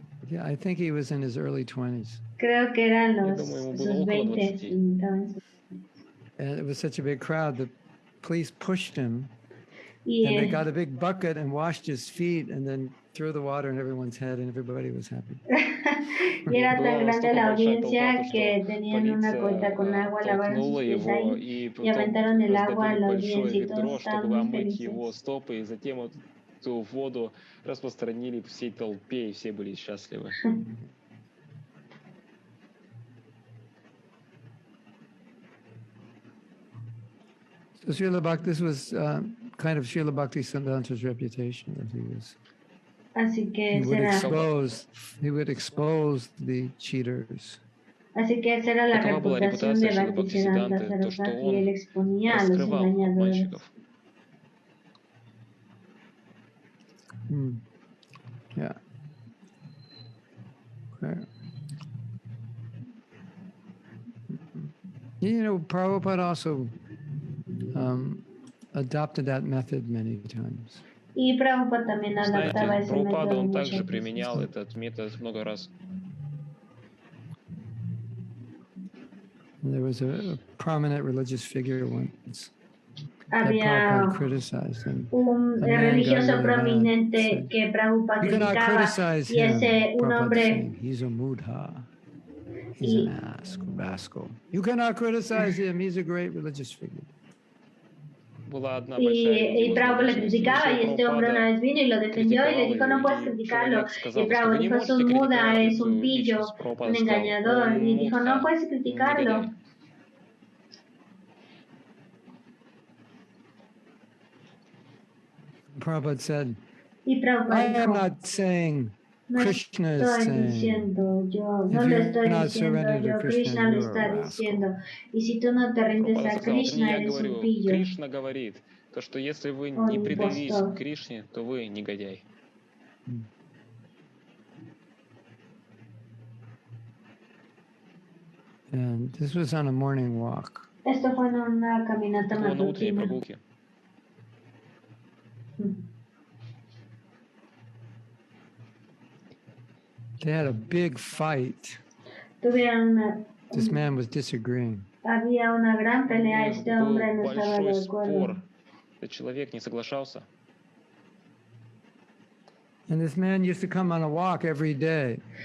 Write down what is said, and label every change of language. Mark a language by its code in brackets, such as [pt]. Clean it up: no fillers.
[en] Yeah, I think he was in his early 20s. [es] Creo que eran sus 20. [en] And it was such a big crowd, the police pushed him. And they got a big bucket and washed his feet and then threw the water in everyone's head and everybody was happy. [es] Y era tan grande la audiencia que tenían una cuenta con agua, lavaron sus pies ahí y aventaron el agua a la audiencia y todos estaban muy felices. [ru] И затем эту воду распространили всей толпе и все были счастливы. [en] So Srila Bhakti, this was kind of Srila Bhaktisiddhanta's reputation that he was. [es] Así que [en] he would expose the cheaters. [es] Así que esa era la reputación de Bhaktisiddhanta Sarasvati, y él exponía a los engañadores. [en] Yeah. Okay. You know, Prabhupada also adopted that method many times. [es] Y Prabhupada también adaptaba ese Prabhupada, método [ru] он [es] muchas [ru] также [es] veces. [ru] применял этот метод много раз. [en] There was a prominent religious figure once [es] Había un religioso prominente que Prabhupada criticaba y ese un hombre. [en] He's a mudha. He's an rascal. You cannot criticize him. He's a great religious figure. [es] Y Prabhupada le criticaba y este hombre una vez vino y lo defendió y le dijo no puedes criticarlo. Y Prabhupada dijo es un muda, es un pillo, un engañador. Y dijo no puedes criticarlo. [en] Prabhupada said, I am not saying Krishna is saying, [es] no lo estoy diciendo yo, Krishna lo está diciendo. Y si tú no te rindes a Krishna, eres un pillo. [ru] Кришна говорит, то, что если вы не предались к Кришне, то вы негодяй. [en] And this was on a morning walk. [es] Esto fue en una caminata matutina. [en] They had a big fight. This man was disagreeing. [es] Había una gran pelea, este hombre no estaba de acuerdo. [ru] Человек не соглашался. [en] And this man used to come on a walk every day.